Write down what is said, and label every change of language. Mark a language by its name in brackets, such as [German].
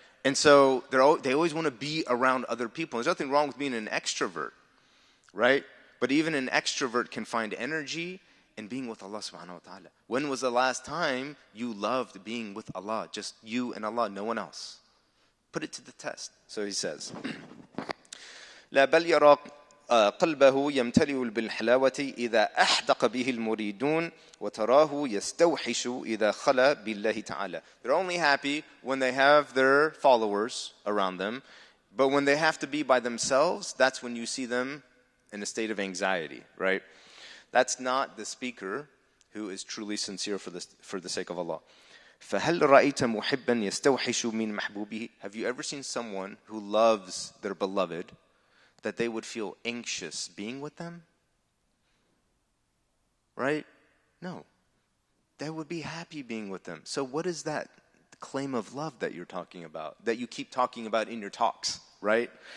[English] And so they always want to be around other people. There's nothing wrong with being an extrovert, right? But even an extrovert can find energy in being with Allah subhanahu wa ta'ala. When was the last time you loved being with Allah? Just you and Allah, no one else. Put it to the test. So he says, [Arabic] لا بل يرى قلبه يمتلئ بالحلاوة إذا أحدق به المريدون وتراه يستوحش إذا خلا بالله تعالى. [English] They're only happy when they have their followers around them, but when they have to be by themselves, that's when you see them in a state of anxiety, right? That's not the speaker who is truly sincere for the sake of Allah. [Arabic] فهل رأيت محبا يستوحش من محبوبه. [English] Have you ever seen someone who loves their beloved that they would feel anxious being with them? Right? No. They would be happy being with them. So what is that claim of love that you're talking about, that you keep talking about in your talks, right?